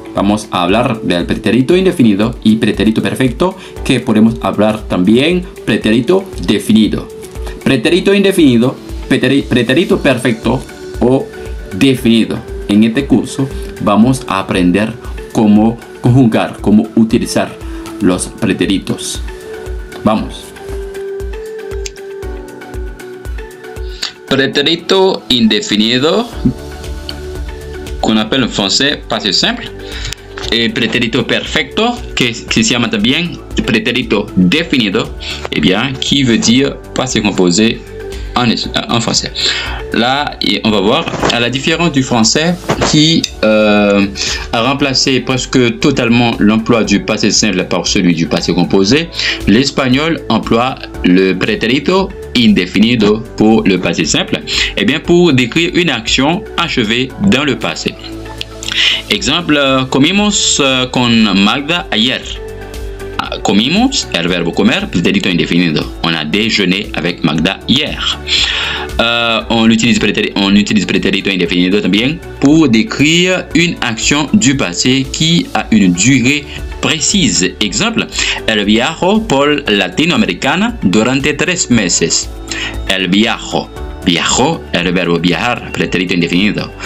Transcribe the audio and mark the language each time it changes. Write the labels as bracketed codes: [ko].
[es] Vamos a hablar del pretérito indefinido y pretérito perfecto, que podemos hablar también pretérito definido. Pretérito indefinido, pretérito perfecto o definido. En este curso vamos a aprender cómo conjugar, cómo utilizar los pretéritos. Vamos. [fr] Pretérito indéfinido, qu'on appelle en français passé simple, et pretérito perfecto, [es] que se llama también pretérito definido, [fr] eh bien, qui veut dire passé composé en français. Là, on va voir à la différence du français qui a remplacé presque totalement l'emploi du passé simple par celui du passé composé. L'espagnol emploie le pretérito indefinido pour le passé simple, et bien pour décrire une action achevée dans le passé. Exemple, [es] comimos con Magda ayer. Comimos, el verbo comer, pretérito indefinido. [fr] On a déjeuné avec Magda hier. On utilise pretérito indefinido también pour décrire une action du passé qui a une durée précise. [es] Exemple, el viajó por Latinoamericana durante 3 meses. El viajó. Viajó, el verbo viajar, pretérito indefinido.